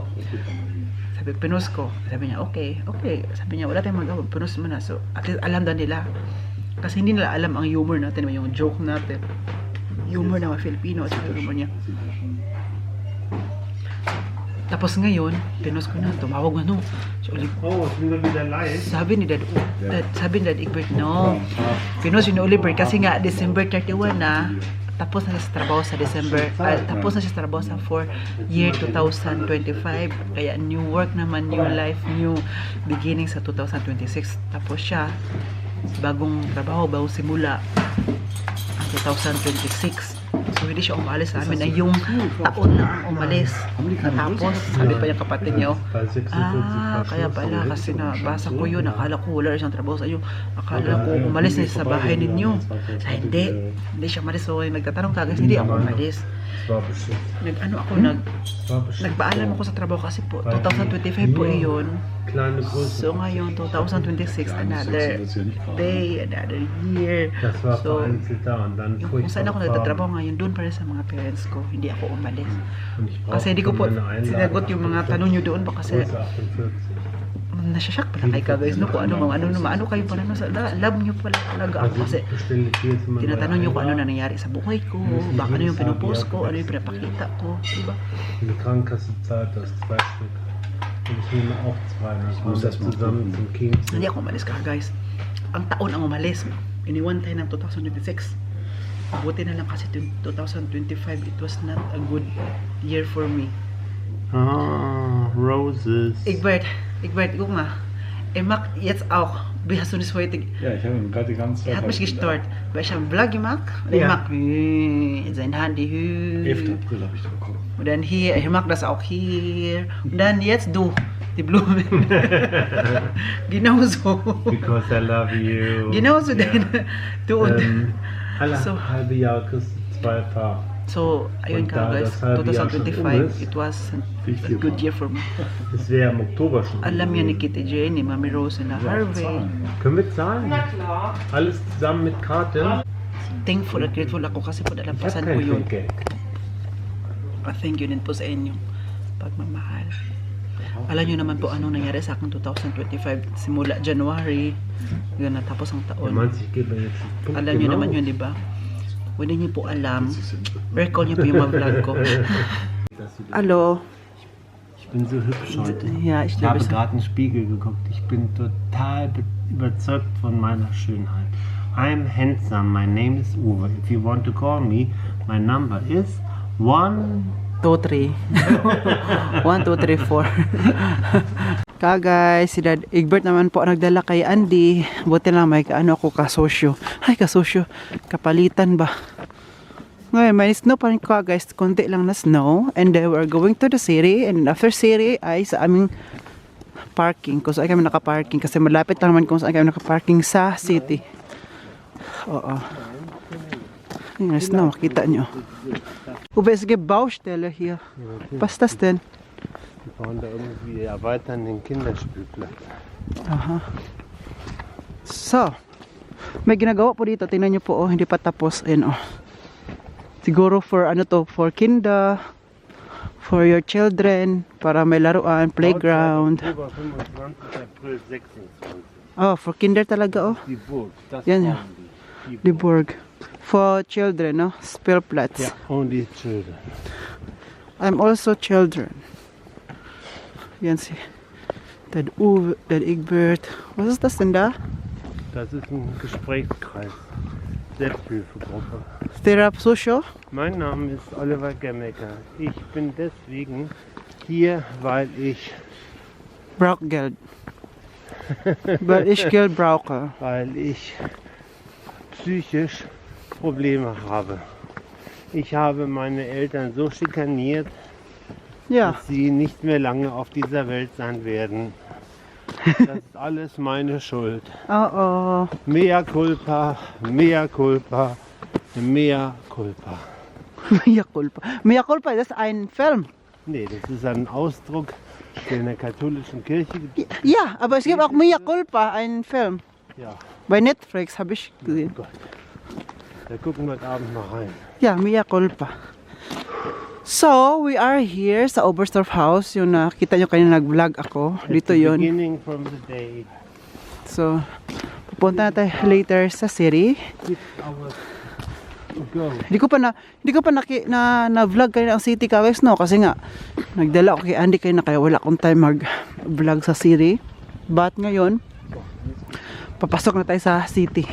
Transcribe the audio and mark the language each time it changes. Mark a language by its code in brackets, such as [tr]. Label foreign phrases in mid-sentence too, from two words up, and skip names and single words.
[tl] Sabi, pinost ko. Sabi niya, okay. Sabi niya, wala tayong magawa. Pinost mo na. So, at least alam na nila. Kasi hindi nila alam ang humor natin, yung joke natin. Humor ng mga Filipino at saka humor niya. Tapos ngayon, pinost ko na, tumawag na, no. So, [de] Oh, sind wir wieder live? [tl] sabi ni Dad Egbert, no. Pinost yun ni Oliver kasi nga December 31 na, tapos na siya sa trabaho sa tapos na siya sa trabaho sa year 2025. Kaya [en] new work [tl] naman, [en] new life, new beginning sa 2026. [tl] Tapos siya, bagong trabaho, bagong simula, 2026. So, hindi siya umalis sa amin. Ay, yung taon na ang umalis. Tapos, sabi pa yung kapatid niya, kaya pala, kasi nabasa ko yun. Akala ko wala rin siyang trabaho sa iyo. Akala ko umalis na siya sa bahay ninyo. Hindi siya umalis. So, nagtatanong ka, guys, hindi ako umalis. Nagpaalam ako sa trabaho kasi po, 2025 po iyon. So, ngayon, 2026, [en] another day, another year. [tl] So, kung saan ako nagtatrabaho ngayon, doon pa rin sa mga parents ko. Hindi ako umalis. Kasi hindi ko po sinagot yung mga tanong nyo doon. Kasi nasasyak pala kayo, guys, no? Kung ano kayo pala, love nyo pala talaga ako. Kasi tinatanong nyo kung ano na nangyari sa buhay ko, baka ano yung pinupost ko, ano yung pinapakita ko, diba? [de] Die Krankenkasse zahlt das 2 Stück. Und ich nehme auch 2. Ich muss das zusammen zum King. [tl] Hindi ako umalis ka, guys. Ang taon ang umalis. Iniwan tayo ng 2026. Buti na lang kasi 2025, [en] it was not a good year for me. Roses. [de] Egbert, guck mal. Macht jetzt auch, wie hast du das heute? Ja, ich habe gerade die ganze Zeit. Er hat mich gestört, weil ich habe einen Vlog gemacht. Und Ja. macht sein Handy. 11. April habe ich die bekommen. Und dann hier, ich mag das auch hier. Und dann jetzt du, die Blumen. Genauso. [en] Because I love you. [de] Genauso denn. Du und. Alle So. halbe Jahr kriegst du 2 Paar. [tl] So, ayun [de] Und [tl] ka da guys, [de] das halbe Jahr schon 2025, um ist, [en] it was a [de] Wie viel [en] good [de] war? [en] year for me. [de] Es wäre im Oktober schon. [tl] Alam niya ni [de] gewesen. [tl] Kitty Jane, ni Mami Rose, na Harvey. [de] Können wir zahlen? Na klar. Alles zusammen mit Karte? [tl] Thankful at grateful ako kasi po [de] Ich habe [tl] dalampasan ko [de] kein [tl] yun. [de] Trinkgeld. [tl] Thank you din po sa inyong pagmamahal. Alam nyo naman po anong nangyari sa akin 2025 simula January yun natapos ang [de] Er [tl] taon. [de] meint, ich gebe mir jetzt einen Punkt [tl] Alam nyo [de] genau. [tl] naman yun, di ba? Hindi nyo po alam. Recall nyo po yung mga vlog ko. [de] Hallo. Ich bin so hübsch heute. Ja, Ich habe gerade in den Spiegel geguckt. Ich bin total überzeugt von meiner Schönheit. [en] I'm handsome. My name is Uwe. If you want to call me, my number is 1. 2, 3. 1, 2, 3, 4. [tl] Guys, si Dad Egbert naman po nagdala kay Andy. Buti lang may kaano ako kasosyo. Ay, kasosyo. Kapalitan ba? Ngayon, may snow pa rin ko guys. Konti lang na snow. [en] And then we're going to the city. And after city [tl] ay sa aming [en] parking. [tl] Kung saan kami nakaparking. Kasi malapit lang naman kung saan kami nakaparking sa city. Oo. Yung snow, makita nyo. [de] Uwe, es gibt Baustelle hier. Was ist das denn? Wir bauen da irgendwie erweitern den Kinderspielplatz. Aha. So, [tl] may ginagawa po dito. Tingnan nyo po, oh, hindi pa tapos. Ayan, oh. Siguro for ano to, for kinder, [en] for your children, [tl] para may laruan, playground. Oktober 25, April 26. Oh, for kinder talaga, oh. [de] Die Burg, das [tl] Yan, [de] bauen die. Die Burg. [en] For children, no? [de] Spielplatz. Ja, [en] only children. I'm also children. [tl] Yan si Dad Uwe, Dad Egbert. [de] Was ist das denn da? Das ist ein Gesprächskreis. Selbsthilfegruppe. Therap Social? Mein Name ist Oliver Gemmecker. Ich bin deswegen hier, weil ich Brauch Geld. Weil ich Geld brauche. psychisch Probleme habe. Ich habe meine Eltern so schikaniert, Ja. dass sie nicht mehr lange auf dieser Welt sein werden. Das ist alles meine Schuld. Oh, oh. [la] Mea culpa, mea culpa, mea culpa. Mea culpa. Mea culpa, [de] das ist ein Film. Nee, das ist ein Ausdruck, der in der katholischen Kirche gibt. Ja, aber es gibt auch [la] Mea culpa, [de] einen Film. Ja, Bei Netflix habe ich gesehen. Gott. Da gucken wir heute Abend mal rein. Ja, [la] Mea culpa. [en] So, we are here sa Oberstdorf House. [tl] Yung nakita nyo kanina nag-vlog ako. At Dito [en] the [tl] yun. [en] beginning from the day, [tl] So, pupunta na tayo later sa city. 6 hours to go. Hindi ko pa na vlog kanina ang city guys, no, kasi nga nagdala ako kay Andy kanina kaya wala akong time mag-vlog sa city. But ngayon, papasok na tayo sa city.